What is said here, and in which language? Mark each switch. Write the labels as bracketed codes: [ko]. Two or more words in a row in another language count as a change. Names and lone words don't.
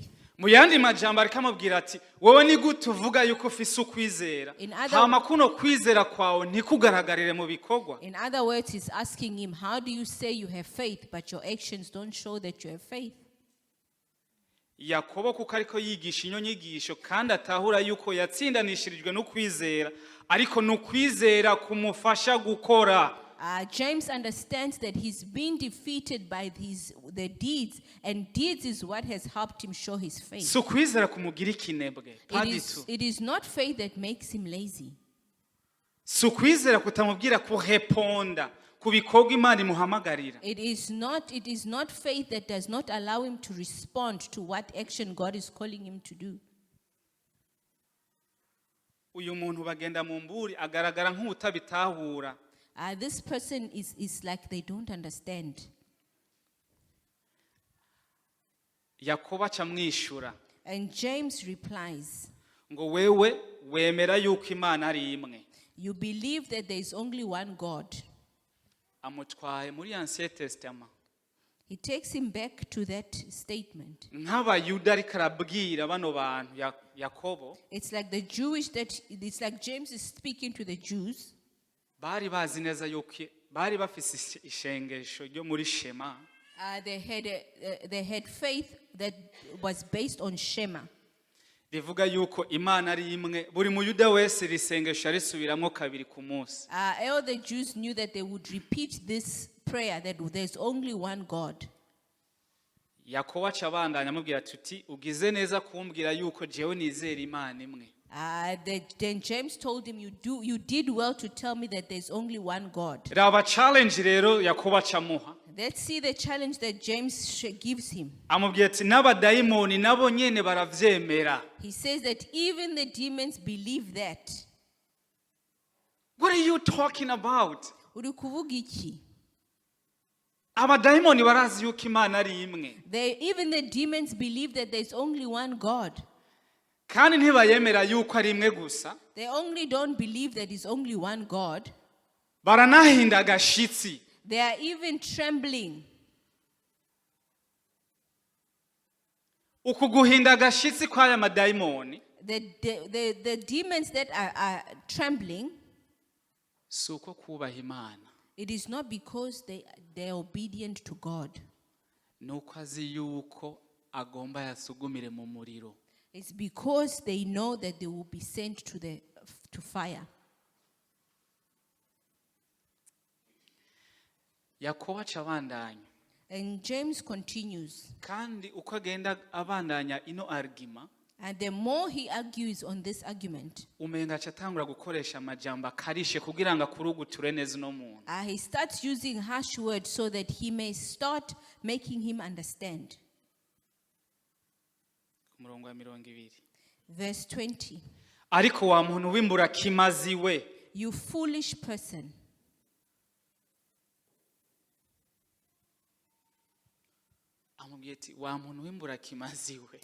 [rn] Mu yandi majambo ariko amubwira ati wowe ni gute uvuga yuko ufise ukwizera hama kuno kwizera kwawe ntikugaragarire mu bikorwa. [en] In other words, he's asking him, how do you say you have faith but your actions don't show that you have faith? [rn] Yakobo kuko ariko yigisha inyo nyigisho kandi atahura yuko yatsindanishirijwe no kwizera ariko no kwizera kumufasha gukora. [en] James understands that he's been defeated by the deeds, and deeds is what has helped him show his faith. [rn] So kwizera kumugira ikinebwe. [en] It is not faith that makes him lazy. [rn] So kwizera kutamubwira kureponda ku bikorwa Imana imuhamagarira. [en] It is not faith that does not allow him to respond to what action God is calling him to do. [rn] Uyu muntu bagenda mu mburi agaragara nk'utabitahura. [en] This person is like they don't understand. [rn] Yakobo acamwishura [en] And James replies, [rn] ngo wewe wemera yuko Imana ari imwe. [en] you believe that there is only one God. [rn] Amutwaye muri [fr] Ancien Testament. [en] He takes him back to that statement. [rn] Nk'abayuda ariko arabwira bano bantu Yakobo. [en] It's like James is speaking to the Jews. [rn] Bari bazi neza yuko bari bafise ishengesho ryo muri Shema. [en] They had faith that was based on Shema. [rn] Rivuga yuko Imana ari imwe buri muyuda wese risengesho arisubiramo kabiri ku munsi. [en] All the Jews knew that they would repeat this prayer that there's only one God. [rn] Yakobo acabandanya amubwira tuti ugize neza kumbwira yuko jewe nizera Imana imwe. [en] Then James told him, you did well to tell me that there's only one God. [rn] Raba challenge rero Yakobo acamuha. [en] Let's see the challenge that James gives him. [rn] Amubwira ati n'abadayimoni nabo nyene baravyemera. [en] He says that even the demons believe that. What are you talking about? [rn] Uri kuvuga iki? abadayimoni barazi yuko imana ari imwe [en] Even the demons believe that there's only one God. [rn] kandi ntibayemera yuko ari imwe gusa [en] They only don't believe that it's only one God. [rn] baranahinda agashitsi [en] They are even trembling. [rn] uku guhinda agashitsi kw'aya madayimoni [en] The demons that are trembling, [rn] si uko kubaha imana [en] it is not because they're obedient to God. [rn] ni uko azi yuko agomba yasugumire mu muriro [en] It's because they know that they will be sent to fire. [rn] yakobo aca abandanya [en] And James continues. [rn] kandi uko agenda abandanya ino argument [en] And the more he argues on this argument, [rn] umenga aca atangura gukoresha amajambo akarishe kugira ngo akuruguture neza uno muntu [en] he starts using harsh words so that he may start making him understand. [rn] ku murongo wa 20 [en] Verse 20. [rn] ariko wa muntu w'imburakimazi we [en] You foolish person. [rn] amubwiye ati wa muntu w'imburakimazi we